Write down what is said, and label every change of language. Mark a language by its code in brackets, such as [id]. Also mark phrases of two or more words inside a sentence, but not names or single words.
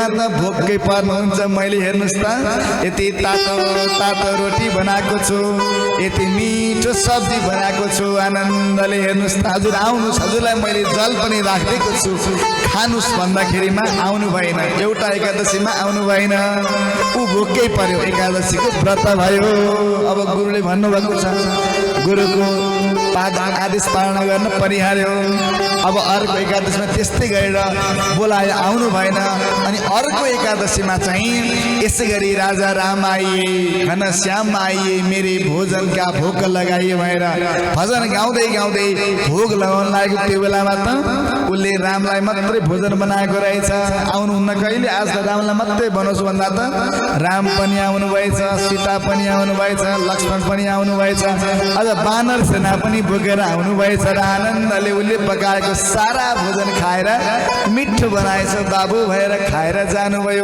[ne] त भोकै पर्नुहुन्छ मैले हेर्नुहोस् त यति तातो तातो रोटी बनाएको छु यति मिठो सब्जी बनाएको छु आनन्दले हेर्नुहोस् त हजुर आउनुहोस् हजुरलाई मैले जल पनि राखिदिएको छु खानुहोस् भन्दाखेरिमा आउनु भएन एउटा एकादशीमा आउनु भएन ऊ भोकै पर्यो एकादशीको व्रत भयो अब गुरुले भन्नुभएको छ गुरुको आदेश पालना गर्न परिहार्यो। अब अर्को एकादशीमा त्यस्तै गरेर बोलाए आउनु भएन। अनि अर्को एकादशीमा चाहिँ यसै गरी [hi] राजा राम आइए, घनश्याम आइए, मेरे भोजन का भोग लगाइए [ne] भनेर भजन गाउँदै गाउँदै भोग लगाउन लागेको त्यो बेलामा त उसले रामलाई मात्रै भोजन बनाएको रहेछ। आउनुहुन्न कहिले, आज त रामलाई मात्रै बनाउँछु भन्दा त राम पनि आउनु भएछ, सीता पनि आउनु भएछ, लक्ष्मण पनि आउनु भएछ, अझ बानर सेना पनि बोकेर आउनु भएछ र आनन्दले उसले पकाएको सारा भोजन खाएर मिठो बनाएछ बाबु भएर खाएर जानुभयो।